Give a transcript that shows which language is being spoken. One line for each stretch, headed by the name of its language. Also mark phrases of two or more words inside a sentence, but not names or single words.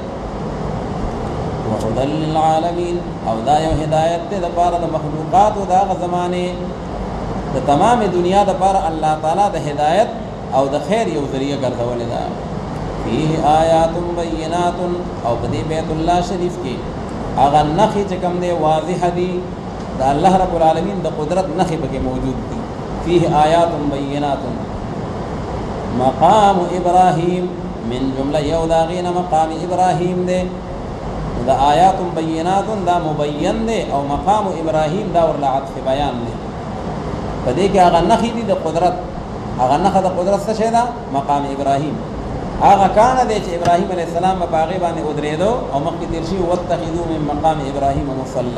Arabic: وهدى للعالمین
Pashto: او دا یو هدایت دی دپاره د مخلوقاتو د هغه زمانې د تمام دنیا دپاره الله تعالی د هدایت او د خیر یو ذریعه ګرځولې ده.
Arabic: فيه آیات بینات
Pashto: او په دې بیت الله شریف کې هغه نښې چې کوم دی واضح دي د الله رب العالمین د قدرت نښې پکې موجود دي.
Arabic: فيه آیات بینات
Pashto: مقام ابراهیم من جمله یو د هغې نه مقام ابراهیم دی. دا
Arabic: آیات بینات
Pashto: دا مبین دی او مقام ابراهیم دا ورله عطف بیان دی. په دې کې هغه نښې دي د قدرت. هغه نښه د قدرت څه شی ده؟ مقام ابراهیم. هغه کانه دی چې ابراهیم
Arabic: علیه السلام
Pashto: په هغې باندې ودرېدو او مخکې تېر شوي
Arabic: واتخذوا من مقام ابراهیم مصلی.